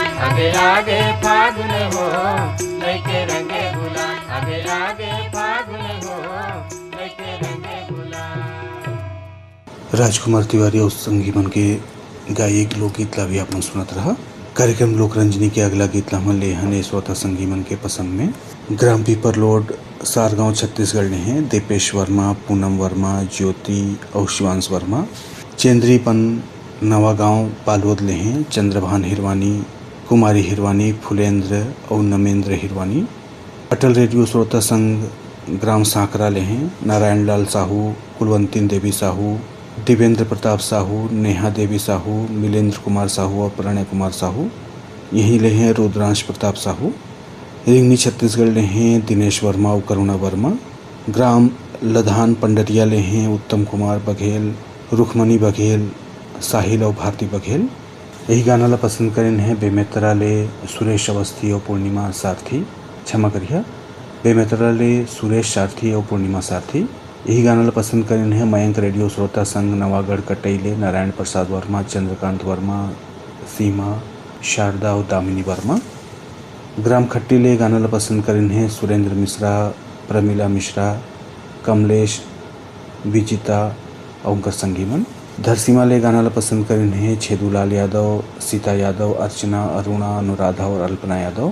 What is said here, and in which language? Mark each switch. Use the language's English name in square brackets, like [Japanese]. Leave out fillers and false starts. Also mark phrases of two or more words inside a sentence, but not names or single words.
[Chhattisgarhi] आगे लागे फागुन हो लैके रंगे गुलाल। आगे लागे फागुन हो लैके रंगे गुलाल। राजकुमार तिवारी और संगी मन के गाये लोकगीत ला भी आपने सुनत रहा। कार्यक्रम लोकरंजनी के अगला गीत ला हमन ले हने श्रोता संगी मन के पसंद में ग्राम पीपर रोड सारगांव छत्तीसगढ़ ने हैं दीपेश वर्मा, पूनम वर्मा, ज्योति और शिवांश वर्मा। चेंद्रीपन नवागांव पालवद ले हैं चंद्रभान हिरवानी, कुमारी हिरवानी, फुलेंद्र और नमेंद्र हिरवानी। अटल रेडियो श्रोता संघ ग्राम सांकरा ले हैं नारायण लाल साहू, कुलवंतीन देवी साहू, दिवेंद्र प्रताप साहू, नेहा देवी साहू, मिलेंद्र कुमार साहू और प्रणय कुमार साहू। यहीं ले हैं रुद्रांश प्रताप साहू। रिंगनी छत्तीसगढ़ ले हैं दिनेश वर्मा और करुणा वर्मा। ग्राम लधान पंडरिया ले हैं उत्तम कुमार बघेल, रुखमणी बघेल, साहिल और भारती बघेल। यही गाना ला पसंद करें हैं बेमेतरा ले सुरेश अवस्थी और पूर्णिमा सारथी। क्षमा करिए, बेमेतरा ले सुरेश सारथी और पूर्णिमा सारथी। यही गाना ला पसंद करें हैं मयंक रेडियो श्रोता संघ नवागढ़ कटैले नारायण प्रसाद वर्मा, चंद्रकांत वर्मा, सीमा, शारदा और दामिनी वर्मा। ग्राम खट्टी ले गाना ला पसंद करें हैं सुरेंद्र मिश्रा, प्रमिला मिश्रा, कमलेश, विजिता और उनका संगीमन। धरसीमा ले गाना ला पसंद करें हैं छेदूलाल यादव, सीता यादव, अर्चना, अरुणा, अनुराधा और अल्पना यादव।